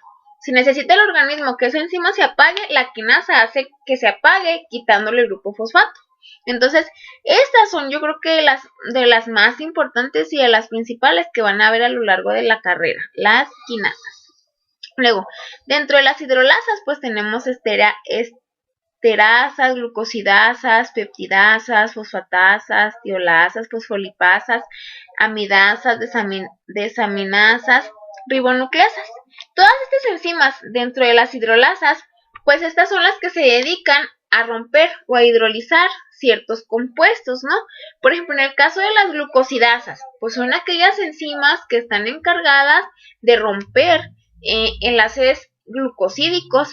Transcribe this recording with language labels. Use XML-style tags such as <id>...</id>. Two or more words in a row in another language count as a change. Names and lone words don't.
<es>Si necesita el organismo que esa enzima se apague, la quinasa hace que se apague quitándole el grupo fosfato. Entonces, estas son yo creo que de las más importantes y de las principales que van a ver a lo largo de la carrera, las quinasas. Luego, dentro de las hidrolasas, pues tenemos esterasas, glucosidasas, peptidasas, fosfatasas, tiolasas, fosfolipasas, amidasas, desaminasas, ribonucleasas. Todas estas enzimas dentro de las hidrolasas, pues estas son las que se dedican a romper o a hidrolizar ciertos compuestos, ¿no? Por ejemplo, en el caso de las glucosidasas, pues son aquellas enzimas que están encargadas de romper enlaces glucosídicos.</es>